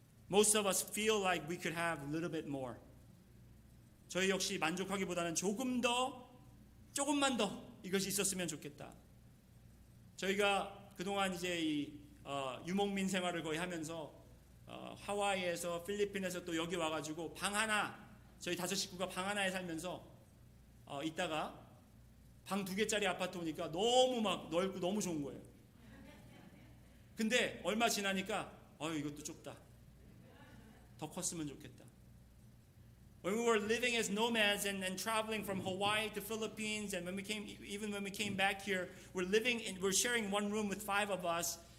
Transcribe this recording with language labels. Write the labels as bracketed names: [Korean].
[English] Most of us feel like we could have a little bit more. [Korean] 저희 역시 만족하기보다는 조금만 더 이것이 있었으면 좋겠다. 저희가 그동안 이제 이 유목민 생활을 거의 하면서 하와이에서 필리핀에서 또 여기 와가지고 방 하나 저희 5 식구가 방 하나에 살면서 있다가 방 2개짜리 아파트 오니까 너무 막 넓고 너무 좋은 거예요. 근데 얼마 지나니까 이것도 좁다. 더 컸으면 좋겠다. [English] When we were living as nomads and traveling from Hawaii to Philippines, and when we came back here, we're sharing one room with 5 of us.